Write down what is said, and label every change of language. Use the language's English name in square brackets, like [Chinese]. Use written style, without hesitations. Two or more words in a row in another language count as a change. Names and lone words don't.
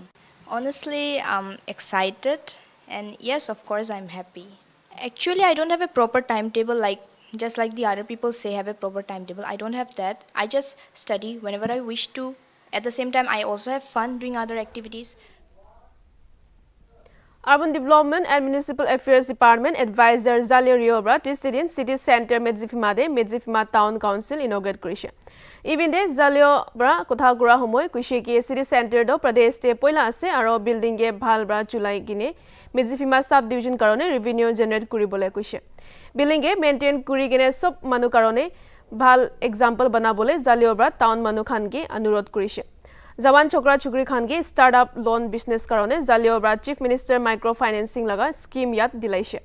[English] Honestly, I'm excited, and yes, of course, I'm happy. Actually, I don't have a proper timetable just like the other people say have a proper timetable. I don't have that. I just study whenever I wish to. At the same time, I also have fun doing other activities. [Naga Pidgin] Urban Development and Municipal Affairs Department Advisor Zalio Riobra Twistedin City Center Medzifima Town Council inaugurate Krisha. Even de Zalio Bra Kothagura Homoy Kushiki City Center do Pradesh te Poila Ase Aro building ge Bhal Bra Chulai Gine Medzifima Subdivision Karone [English] revenue generate [Naga Pidgin] Kuribole Kushe. Building ge maintain Kuri Gine Sop Manu Karone Bhal example Banabole Zalio Bra Town Manu Khan ge Anurod Kurishe. Jawan Chokra Chukri Khan ke [English] startup loan business [Naga Pidgin] karone Zalio Bra Chief Minister microfinancing laga scheme yat dilaise.